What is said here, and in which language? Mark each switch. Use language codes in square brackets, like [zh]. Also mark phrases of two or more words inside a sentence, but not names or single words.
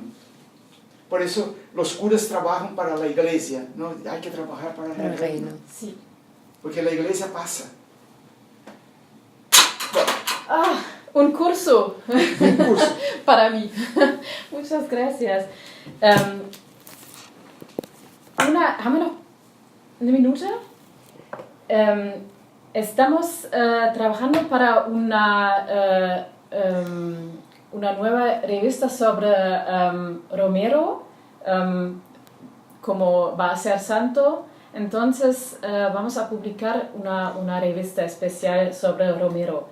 [es] Por eso los curas trabajan para la iglesia, no hay que trabajar para el reino. Sí. Porque la iglesia pasa. Ah, un curso. Un curso. Para mí. Muchas gracias. [de] ¿Haben wir noch eine Minute? [es] Estamos trabajando para una nueva revista sobre Romero, como va a ser santo. Entonces vamos a publicar una revista especial sobre Romero.